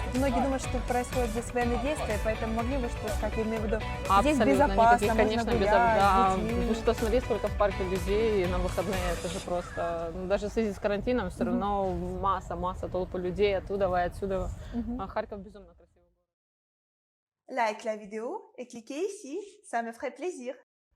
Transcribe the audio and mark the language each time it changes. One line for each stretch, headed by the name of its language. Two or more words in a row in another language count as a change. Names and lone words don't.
Russian: Многие думают, что происходят здесь военные действия, поэтому могли бы что сказать, я имею в виду, здесь Абсолютно безопасно, никаких, можно конечно, гулять, Да, с детьми. вы что, смотри, сколько в парке людей на выходные, это же просто, даже в связи с карантином, все равно масса толпы людей оттуда и отсюда. А Харьков безумно красивый.
French: Like la vidéo et cliquez ici, ça me ferait plaisir.